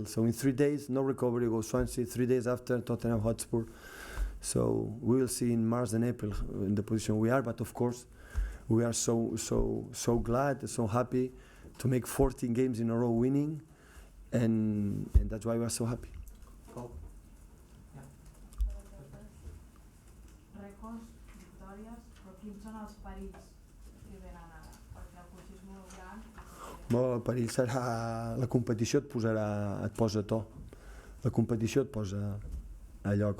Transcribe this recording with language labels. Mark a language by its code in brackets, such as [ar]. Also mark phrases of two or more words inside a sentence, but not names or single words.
[en] So in 3 days, no recovery, go Swansea. 3 days after, Tottenham Hotspur. So we will see in March and April in the position we are. But of course, we are so glad, so happy to make 14 games in a row winning, and that's why we are so happy. [ca] Rècords, victòries, però quins són els perills que venen ara? Perquè el coix és molt gran. El perill serà la competició, et posa a to. La competició et posa a lloc.